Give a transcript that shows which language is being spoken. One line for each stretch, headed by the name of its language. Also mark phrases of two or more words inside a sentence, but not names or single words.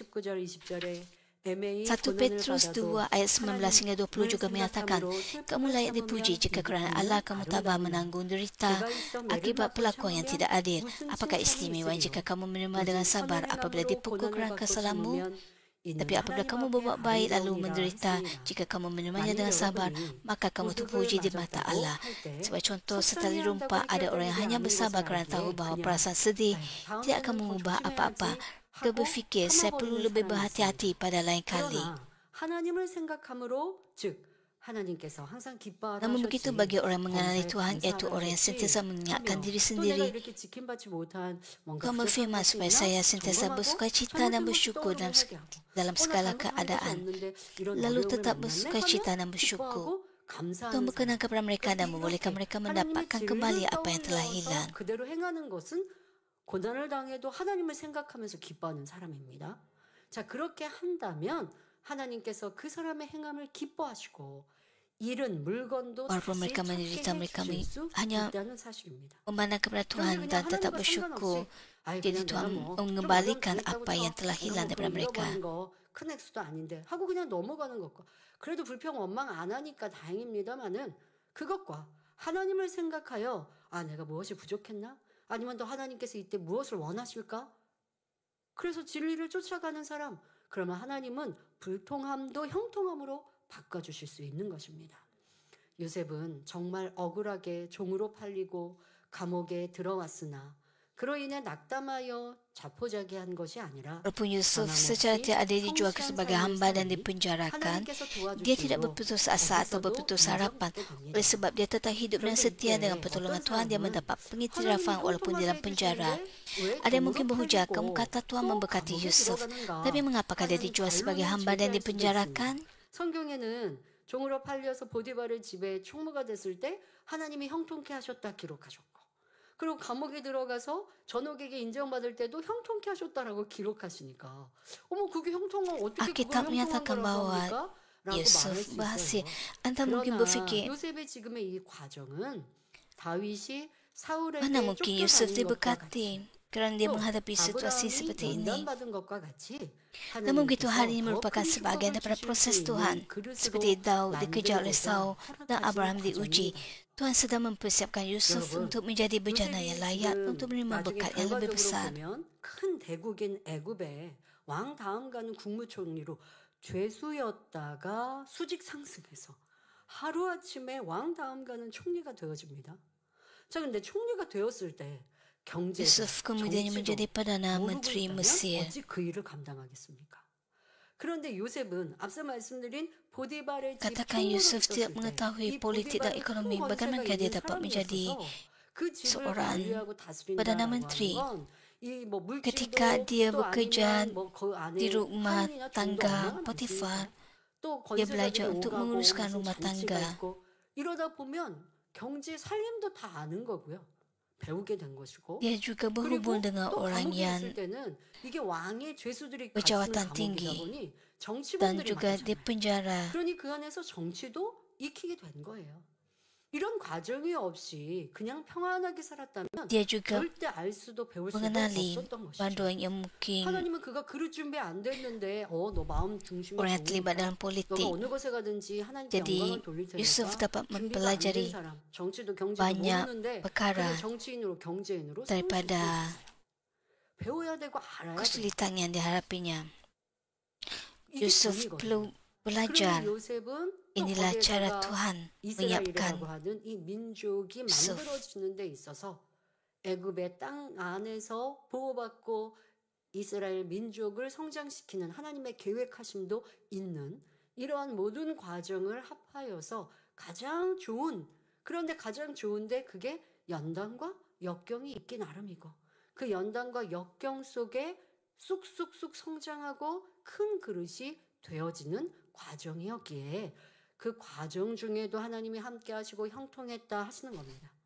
Malay: 1 Petrus 2 ayat 19 hingga 20 juga menyatakan, kamu layak dipuji jika kerana Allah kamu tabah menanggung derita akibat perlakuan yang tidak adil. Apakah istimewa jika kamu menerima dengan sabar apabila dipukul kerana kesalahanmu? Tapi apabila kamu berbuat baik lalu menderita, jika kamu menerimanya dengan sabar, maka kamu terpuji di mata Allah. Sebagai contoh, setali rumpah, ada orang yang hanya bersabar kerana tahu bahawa perasaan sedih tidak akan mengubah apa-apa. Dia berfikir, saya perlu lebih berhati-hati pada lain kali. Namun begitu bagi orang mengenali Tuhan, iaitu orang yang sentiasa mengingatkan diri sendiri. Tuhan berfirman supaya saya sentiasa bersukacita dan bersyukur dalam segala keadaan. Lalu tetap bersukacita dan bersyukur. Tuhan berkenan kepada mereka dan membolehkan mereka mendapatkan kembali apa yang telah hilang.
Korean: 고난을 당해도 하나님을 생각하면서 기뻐하는 사람입니다. 자, 그렇게 한다면 하나님께서 그 사람의 행함을 기뻐하시고 잃은 물건도
Malay: Walaupun mereka menderita, mereka hanya
Korean: 있다는 사실입니다.
Malay: memandang kepada Tuhan dan tetap bersyukur. Jadi Tuhan mengembalikan apa yang telah hilang daripada mereka.
Korean: 큰 액수도 아닌데 하고 그냥 넘어가는 것과 그래도 불평 원망 안 하니까 다행입니다만은 그것과 하나님을 생각하여 아 내가 무엇이 부족했나? 아니면 또 하나님께서 이때 무엇을 원하실까? 그래서 진리를 쫓아가는 사람, 그러면 하나님은 불통함도 형통함으로 바꿔주실 수 있는 것입니다. 요셉은 정말 억울하게 종으로 팔리고 감옥에 들어왔으나 그로 인해 낙담하여 자포자기한 것이 아니라
Malay: Walaupun Yusuf secara tidak adil dijual sebagai hamba dan dipenjarakan, dia tidak berputus asa atau berputus harapan. Oleh sebab dia tetap hidup dan setia dengan pertolongan Tuhan, dia mendapat pengiktirafan walaupun dalam penjara. Ada yang mungkin berhujah, kamu kata Tuhan memberkati Yusuf, tapi mengapakah dia dijual sebagai hamba dan dipenjarakan?
Korean: 성경에는 종으로 팔려서 보디발의 집에 총무가 됐을 때 하나님이 형통케 하셨다 기록하셨고, 그리고 감옥에 들어가서 전옥에게 인정받을 때도 형통케 하셨다라고 기록하시니까 어머 그게 형통한 어떻게 그걸 형통한 거라고 합니까? 라고 말할 수 있어요. 그러나 요셉의 지금의 이 과정은 다윗이 사울에게 쫓겨다닌 것과 같이
Malay: kerana dia menghadapi situasi seperti ini.
Korean: 면단받은 것과 같이
Malay: Namun begitu hal ini merupakan sebahagian daripada proses Tuhan. Seperti Daud dikejar oleh Saul dan Abraham diuji. Tuhan sedang mempersiapkan Yusuf untuk menjadi bejana yang layak untuk menerima berkat yang lebih besar.
Korean: 큰 대국인 애굽의 왕 다음 가는 국무총리로 죄수였다가 수직 상승해서 하루아침에 왕 다음 가는 총리가 되어집니다. 자, 근데 총리가 되었을 때
Malay: Yusuf kemudian menjadi Perdana Menteri Mesir.
Korean: 어찌 그 일을 감당하겠습니까? 그런데 요셉은 앞서 말씀드린 보디발의 집
Malay: Katakan Yusuf tidak mengetahui politik dan ekonomi, bagaimana dia dapat menjadi
Korean: 그 집을
Malay: seorang
Korean: 관리하고
Malay: Perdana
Korean: 다스린다라고
Malay: Menteri
Korean: 하는 건 이 뭐
Malay: ketika
Korean: 물질도
Malay: dia
Korean: 또
Malay: bekerja
Korean: 아니면 뭐그 안에
Malay: di rumah
Korean: 하인이나 종도
Malay: tangga
Korean: 얼마나
Malay: Potifar,
Korean: 많습니까? 또
Malay: dia
Korean: 권세자들이
Malay: belajar untuk
Korean: 오가고
Malay: menguruskan
Korean: 무슨
Malay: rumah
Korean: 잔치가
Malay: tangga.
Korean: 있고 이러다 보면 경제 살림도 다 아는 거고요. 배우게 된 것이고
Malay: Dia juga berhubung
Korean: 그리고
Malay: dengan
Korean: 또
Malay: orang
Korean: 감옥에
Malay: yang
Korean: 있을 때는 이게 왕의 죄수들이 갇히는
Malay: berjawatan
Korean: 감옥이다
Malay: tinggi
Korean: 보니
Malay: dan
Korean: 정치범들이
Malay: juga di
Korean: 많잖아요.
Malay: penjara.
Korean: 그러니 그 안에서 정치도 익히게 된 거예요. 이런 과정이 없이 그냥 평안하게 살았다면
Malay: Dia juga
Korean: 절대 알 수도 배울 수도
Malay: mengenali
Korean: 없었던 것이죠.
Malay: bantuan yang mungkin
Korean: 하나님은 그가 그릇 준비 안 됐는데 너 마음 중심이
Malay: orang yang terlibat dalam
Korean: 너가
Malay: politik.
Korean: 어느 곳에 가든지 하나님께
Malay: Jadi
Korean: 영광을 돌릴
Malay: Yusuf
Korean: 테니까
Malay: dapat
Korean: 준비가 안 된
Malay: mempelajari
Korean: 사람, 정치도 경제도
Malay: banyak
Korean: 모르는데
Malay: perkara
Korean: 그를 정치인으로 경제인으로 세울 수
Malay: daripada
Korean: 있어요. 배워야 되고 알아야 돼요.
Malay: kesulitan yang dihadapinya.
Korean: 이게
Malay: Yusuf
Korean: 정의거든요.
Malay: perlu
Korean: 그러면 belajar 요셉은 또
Malay: inilah cara
Korean: 거기에다가
Malay: Tuhan
Korean: 이스라엘이라고
Malay: menyiapkan
Korean: 하는 이 민족이
Malay: Yusuf.
Korean: 만들어지는 데 있어서 애굽의 땅 안에서 보호받고 이스라엘 민족을 성장시키는 하나님의 계획하심도 있는 이러한 모든 과정을 합하여서 가장 좋은, 그런데 가장 좋은데 그게 연단과 역경이 있기 나름이고 그 연단과 역경 속에 쑥쑥쑥 성장하고 큰 그릇이 되어지는 과정이었기에 그 과정 중에도 하나님이 함께 하시고 형통했다 하시는 겁니다.